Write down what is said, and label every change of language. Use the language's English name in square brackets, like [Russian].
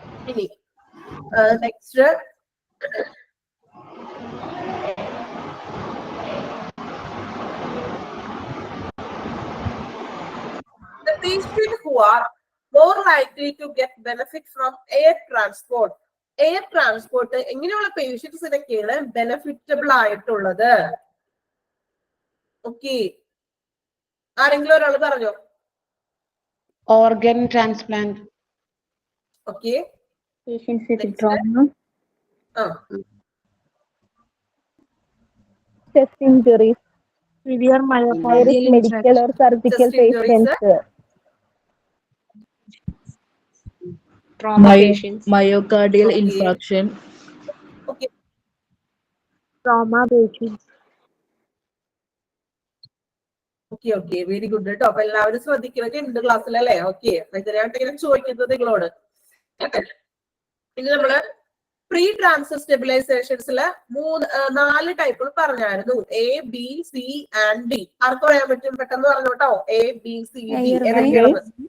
[Malayalam] ഇനി next, [English] the patient who are more likely to get benefit from air transport. [Malayalam] Air transport എങ്ങനെയുള്ള പേഷ്യൻസിനൊക്കെയാണ് ബെനിഫിറ്റബിൾ ആയിട്ടുള്ളത്? Okay, ആരെങ്കിലും ഒരാൾ പറഞ്ഞോ. [English] Organ transplant. [Malayalam] Okay, [English] Patients with trauma. Chest injuries. Severe myocardial Medical or surgical patients. Trauma patients. myocardial Okay. infarction. [Malayalam] Okay, [English] Trauma patients. [Malayalam] Okay okay, very good കേട്ടോ. അപ്പൊ എല്ലാവരും ശ്രദ്ധിക്കുന്നൊക്കെ ഉണ്ട് ക്ലാസ്സിലല്ലേ? Okay, ഇതിനായിട്ട് ഇങ്ങനെ ചോദിക്കുന്നത് നിങ്ങളോട്. ഇനി നമ്മള് പ്രീ ട്രാൻസ്ഫർ സ്റ്റെബിലൈസേഷൻസില് 4 ടൈപ്പുകൾ പറഞ്ഞായിരുന്നു. A, B, C and D. ആർക്ക് പറയാൻ പറ്റും? പെട്ടെന്ന് പറഞ്ഞു കേട്ടോ. A, B, C, D ഏതൊക്കെയാണ്?